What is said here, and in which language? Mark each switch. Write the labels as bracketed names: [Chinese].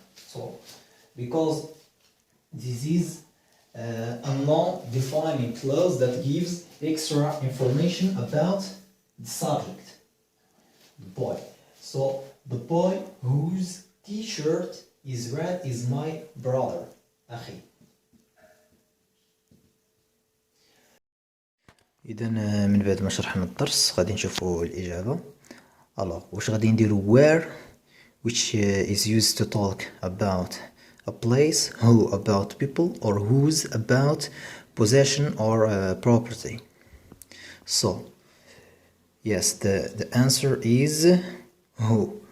[English] So because this is a non-defining clause that gives extra information about the subject, the boy. So the boy whose t-shirt is red is my brother, أخي. [Arabic] إذا من بعد ما شرحنا الدرس غادي نشوفوا الإجابة. [English] alors [Arabic] واش غادي نديرو [English] where which is used to talk about a place, who about people, or whose about possession or property. So yes, the answer is who.